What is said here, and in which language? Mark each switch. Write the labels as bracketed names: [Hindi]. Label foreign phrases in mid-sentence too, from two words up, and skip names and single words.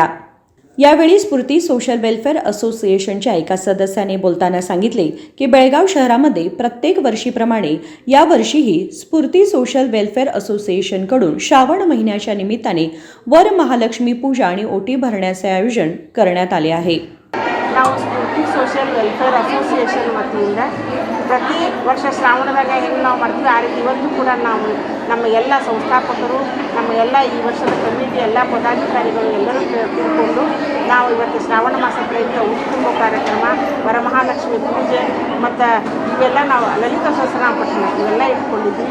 [Marathi] यावेळी स्फूर्ती सोशल वेलफेअर असोसिएशनच्या एका सदस्याने बोलताना सांगितले की बेळगाव शहरामध्ये प्रत्येक वर्षीप्रमाणे यावर्षीही स्फूर्ती सोशल वेलफेअर असोसिएशनकडून श्रावण महिन्याच्या निमित्ताने वरमहालक्ष्मी पूजा आणि ओटी भरण्याचे आयोजन करण्यात आले आहे. [Kannada] ನಾವು ಸ್ಫೂರ್ತಿ ಸೋಷಿಯಲ್ ವೆಲ್ಫೇರ್ ಅಸೋಸಿಯೇಷನ್ ವತಿಯಿಂದ ಪ್ರತಿ ವರ್ಷ ಶ್ರಾವಣದಾಗ ಹೆಂಗೆ ನಾವು ಮಾಡ್ತೀವಿ ಆ ರೀತಿ ಇವತ್ತು ಕೂಡ ನಾವು ನಮ್ಮ ಎಲ್ಲ ಸಂಸ್ಥಾಪಕರು, ನಮ್ಮ ಎಲ್ಲ ಈ ವರ್ಷದ ಕಮಿಟಿ ಎಲ್ಲ ಪದಾಧಿಕಾರಿಗಳು ಎಲ್ಲರೂ ತಿಳ್ಕೊಂಡು ನಾವು ಇವತ್ತು ಶ್ರಾವಣ ಮಾಸ ಪ್ರಯುಕ್ತ ಉಡಿ ತುಂಬೋ ಕಾರ್ಯಕ್ರಮ, ವರಮಹಾಲಕ್ಷ್ಮಿ ಪೂಜೆ ಮತ್ತು ಇವೆಲ್ಲ ನಾವು ಲಲಿತಾ ಸಹಸ್ರನಾಮ ಪಠಣ ಇವೆಲ್ಲ ಇಟ್ಕೊಂಡಿದ್ವಿ.